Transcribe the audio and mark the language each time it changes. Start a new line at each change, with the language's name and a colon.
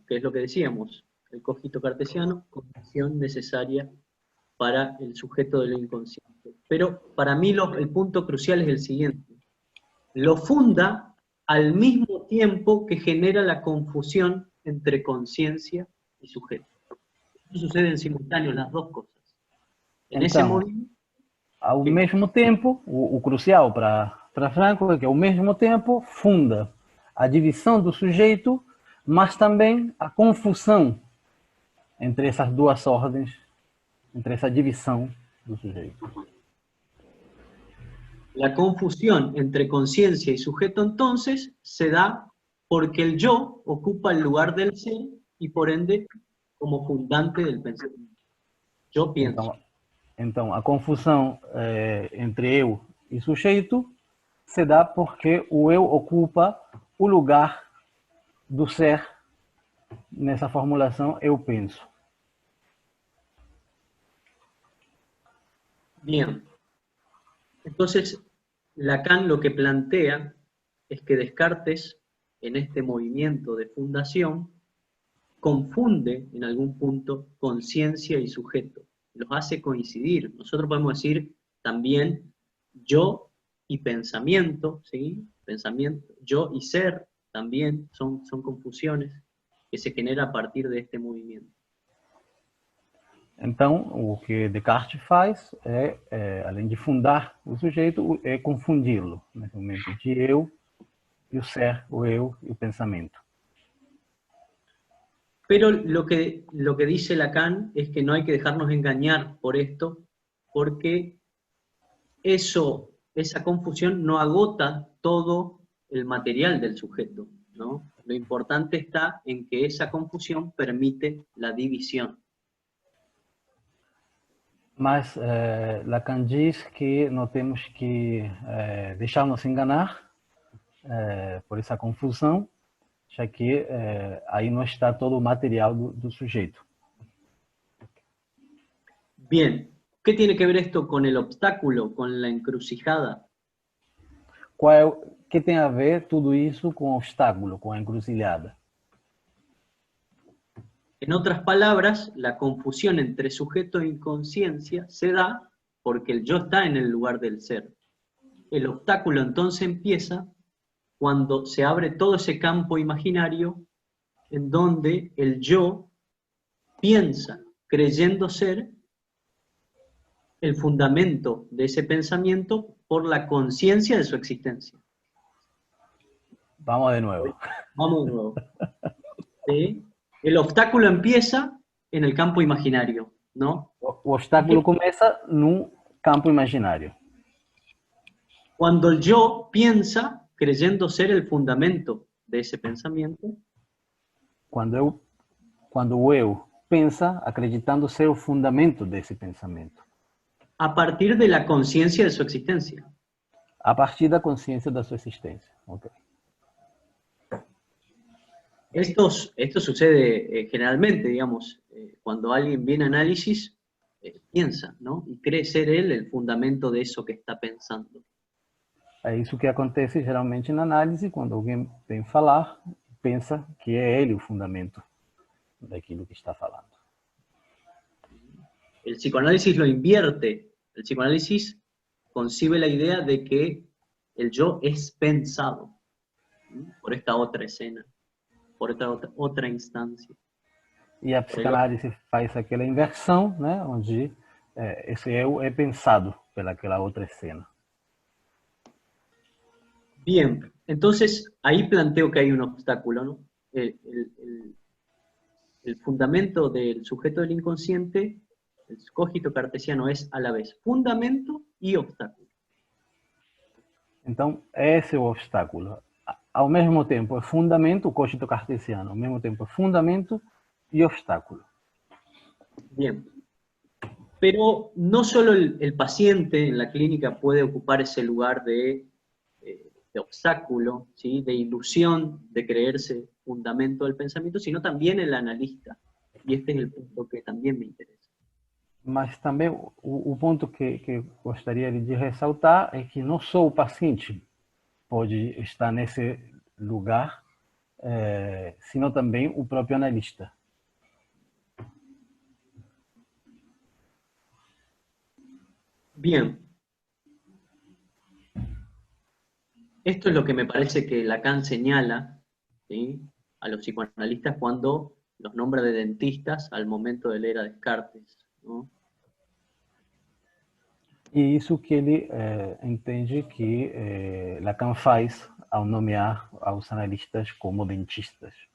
Spanish: Que es lo que decíamos, el cogito cartesiano, condición necesaria para el sujeto del inconsciente. Pero para mí el punto crucial es el siguiente: lo funda al mismo tiempo que genera la confusión entre conciencia y sujeto. Eso sucede en simultáneo, las dos cosas. En ese movimiento,
Portuguese: ao mesmo tempo, o crucial para Franco é que ao mesmo tempo funda a divisão do sujeito, mas também a confusão entre essas duas ordens, entre essa divisão do sujeito.
Spanish: La confusión entre conciencia y sujeto entonces se da porque el yo ocupa el lugar del ser y por ende como fundante del pensamiento. Yo pienso.
Portuguese: Então a confusão entre eu e sujeito se dá porque o eu ocupa o lugar do ser nessa formulação eu penso.
Spanish: Bien. Entonces, Lacan lo que plantea es que Descartes, en este movimiento de fundación, confunde en algún punto conciencia y sujeto, los hace coincidir. Nosotros podemos decir también yo y pensamiento, ¿sí? Pensamiento, yo y ser también son confusiones que se generan a partir de este movimiento.
Portuguese: Então, o que Descartes faz além de fundar o sujeito, é confundi-lo, nesse momento de eu e o ser, o eu e o pensamento.
Spanish: Pero lo que dice Lacan es que no hay que dejarnos engañar por esto, porque esa confusión no agota todo el material del sujeto, ¿no? Lo importante está en que esa confusión permite la división.
Portuguese: Mas Lacan diz que não temos que deixar-nos enganar por essa confusão, já que aí não está todo o material do sujeito.
Spanish: Bien, ¿qué tiene que ver esto con el obstáculo, con la encrucijada?
Portuguese: Que tem a ver tudo isso com o obstáculo, com a encruzilhada?
Spanish: En otras palabras, la confusión entre sujeto e inconsciencia se da porque el yo está en el lugar del ser. El obstáculo entonces empieza cuando se abre todo ese campo imaginario en donde el yo piensa, creyendo ser el fundamento de ese pensamiento por la conciencia de su existencia. Vamos de nuevo. Vamos de nuevo. ¿Sí? El obstáculo empieza en el campo imaginario, ¿no?
Portuguese: O obstáculo começa num campo imaginário.
Spanish: Cuando el yo piensa, creyendo ser el fundamento de ese pensamiento.
Portuguese: Quando o eu pensa, acreditando ser o fundamento desse pensamento.
Spanish: A partir de la conciencia de su existencia.
Portuguese: A partir da consciência da sua existência. Okay.
Spanish: Esto sucede generalmente, digamos, cuando alguien viene a análisis, piensa, ¿no? Y cree ser él el fundamento de eso que está pensando.
Portuguese: É isso que acontece geralmente na análise, quando alguém vem falar, pensa que é ele o fundamento daquilo que está falando.
Spanish: El psicoanálisis lo invierte. El psicoanálisis concibe la idea de que el yo es pensado, ¿sí? Por esta otra escena, por esta otra instancia.
Portuguese: E a psicanálise faz aquela inversão, né, onde esse eu é pensado pelaquela outra escena.
Spanish: Bien, entonces ahí planteo que hay un obstáculo, ¿no? El fundamento del sujeto del inconsciente, el cogito cartesiano, es a la vez fundamento y obstáculo.
Portuguese: Então, esse é o obstáculo. Ao mesmo tempo é fundamento, o cogito cartesiano, ao mesmo tempo é fundamento y obstáculo.
Spanish: Bien. Pero no solo el paciente en la clínica puede ocupar ese lugar de obstáculo, ¿sí? De ilusión, de creerse fundamento del pensamiento, sino también el analista. Y este es el punto que también me interesa.
Portuguese: Mas também o ponto que gostaria de ressaltar é que não só o paciente pode estar nesse lugar, sino também o próprio analista.
Spanish: Bien. Esto es lo que me parece que Lacan señala, ¿sí? A los psicoanalistas cuando los nombra de dentistas al momento de leer a Descartes, ¿no?
Portuguese: E isso que ele entende que Lacan faz ao nomear aos analistas como dentistas.